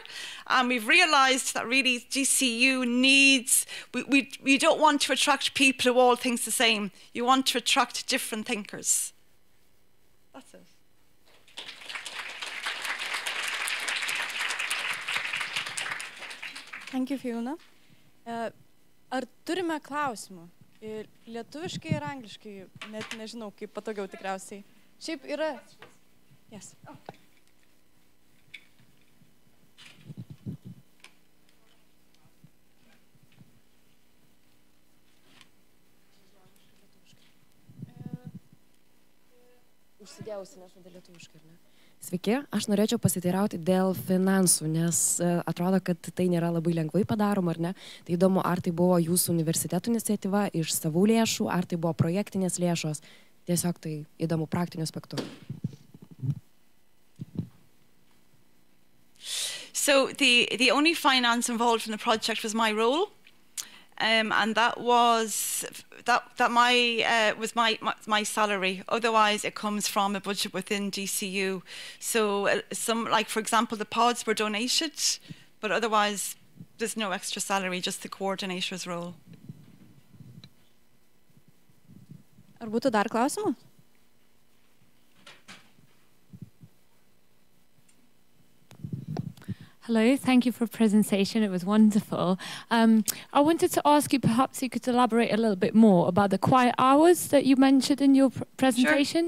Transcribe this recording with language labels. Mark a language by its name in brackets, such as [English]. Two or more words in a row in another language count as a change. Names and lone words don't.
[English] And we've realised that really DCU needs, we don't want to attract people who all think the same. You want to attract different thinkers. That's it. Thank you, Fiona. [Lithuanian] Ar turime klausimų? Lietuviškai ir angliškai, net nežinau, kaip patogiau tikriausiai. Šiaip yra... Yes. Užsidėjausi, nes tada lietuviškai, ar ne? Sveiki, aš norėčiau pasiteirauti dėl finansų, nes atrodo, kad tai nėra labai lengvai padaroma, ar ne? Tai įdomu, ar tai buvo jūsų universiteto iniciatyva iš savų lėšų, ar tai buvo projektinės lėšos. Tiesiog tai įdomu praktiniu aspektu. [English] So the only finance involved in the project was my role. And that was my salary. Otherwise, it comes from a budget within DCU. So like for example, the pods were donated, but otherwise, there's no extra salary, just the coordinator's role. [Lithuanian] Ar būtų dar klausimų? [English] Hello, thank you for the presentation. It was wonderful. I wanted to ask you, perhaps you could elaborate a little bit more about the quiet hours that you mentioned in your presentation.